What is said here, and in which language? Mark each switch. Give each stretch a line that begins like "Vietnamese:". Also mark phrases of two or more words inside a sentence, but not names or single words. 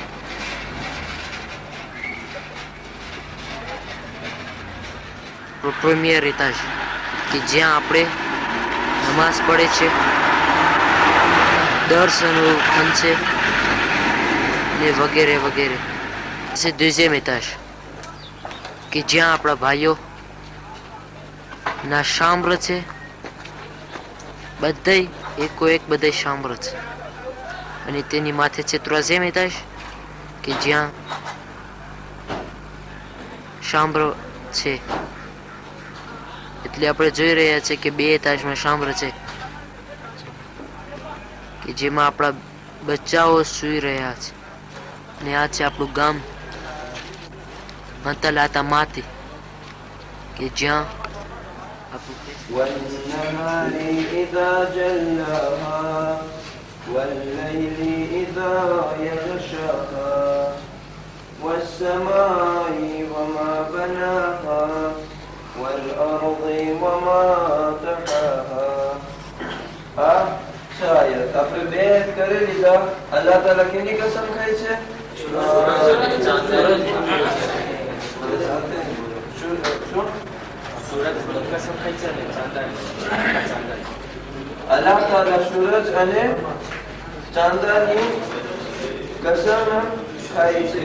French: premier étage
Gujarati: કે જ્યાં આપણે નમાઝ પડે છે, દર્શન ખંડ છે ને વગેરે વગેરે.
French: c'est deuxième étage
Gujarati: કે જ્યાં આપણા ભાઈઓ ના શામ્ર છે. બધાય એકો એક બધાય શામ્ર છે. અને તેની માથે છે
French: troisième étage
Gujarati: કે જ્યાં શામ્ર છે. એટલે આપણે જોઈ રહ્યા છે કે બે એતાજમાં શામ્ર છે કે જેમાં આપણા બચ્ચાઓ સૂઈ રહ્યા છે. અને આ છે આપણું ગામ મંતલાતા માથી કે જ્યાં
Arabic: والنهار إذا جلاها والليل إذا يغشاها والسماء وما بناها والأرض وما طحاها.
Gujarati: શાયદ આપણે બે કરી લીધા. અલ્લાહ તાલા કેની કસમ ખાઈ છે? અલ્લાહ તાલા સૂરજ અને ચાંદાની કસમ ખાય છે.